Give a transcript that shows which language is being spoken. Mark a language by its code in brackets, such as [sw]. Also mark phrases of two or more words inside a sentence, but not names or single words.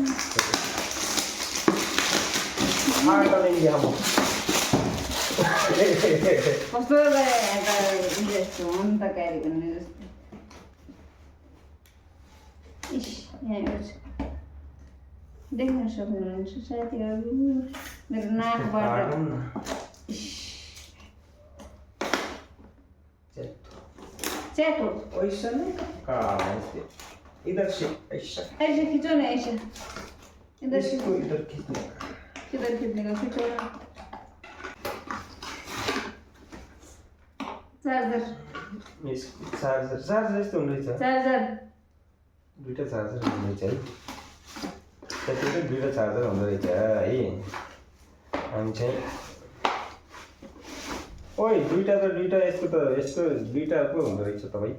[ne] कस्तो जस्तो हो नि त क्यारी गर्ने जस्तो इस यहाँ देख्न सक्नुहुन्छ साथीहरू मेरो नाकबाट च्याटो [hi] ऐसा नहीं कहाँ ऐसे इधर से ऐसा ऐसे खींचो ना ऐसे इधर से इसको इधर खींचना किधर खींचने का खींचो ना चार्जर [ne] इसको चार्जर यस्तो हुँदै छ चार्जर दुईटा चार्जर हुँदै छ है त्यतिकै दुईटा चार्जर हुँदो रहेछ है हामी चाहिँ ओइ दुईटा यसको दुईटा पो हुँदो रहेछ तपाईँ